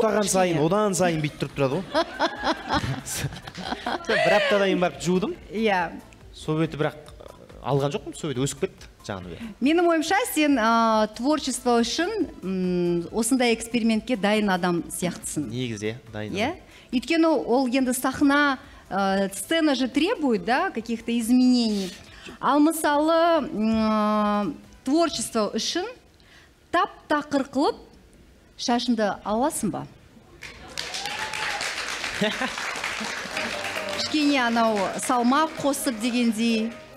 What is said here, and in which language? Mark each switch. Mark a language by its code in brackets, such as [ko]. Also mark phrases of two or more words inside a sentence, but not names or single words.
[kk] Ұйықтаған сайын, одан сайын бүйтіп тұрып тұрады ғой. Бір аптадан кейін барып жудым. Иә. Сол беті бірақ алған жоқпын, сол беті өсіп кетті. Жаныбек? Менің ойымша, сен творчество үшін осындай экспериментке дайын адам сияқтысың. Негізі, дайын. Иә? Өйткені ол енді сахна, [ru] сцена же требует, да, каких-то изменений. [kk] Ал мысалы, творчество үшін тап-тақыр қылып шашынды аласың ба? Кішкене анау салмақ қосып дегендей.